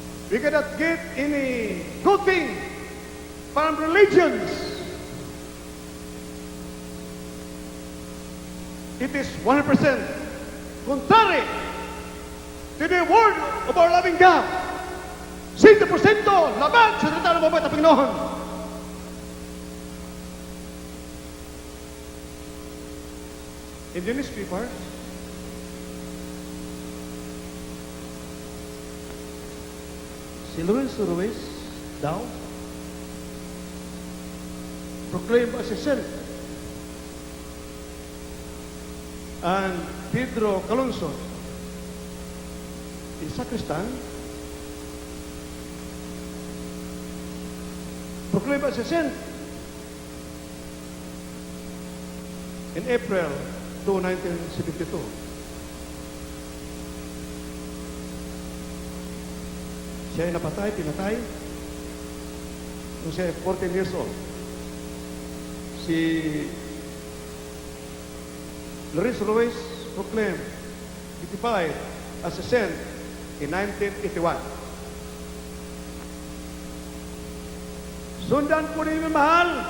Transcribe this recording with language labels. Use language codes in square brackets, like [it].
[en] We cannot get any good thing from religions. It is 100% contrary to the word of our loving God. [tl] 100% laban sa salita ng mabait na Panginoon. [en] In the newspaper, si Lorenzo Ruiz daw proclaimed as a saint, and Pedro Calonso, a sacristan, proclaimed as a saint in April 1972. [tl] Siya ay pinatay, nung siya ay 14 years old. [en] Si Lorenzo Ruiz proclaimed, beatified as a saint in 1981. [tl] Sundan po ninyo mahal.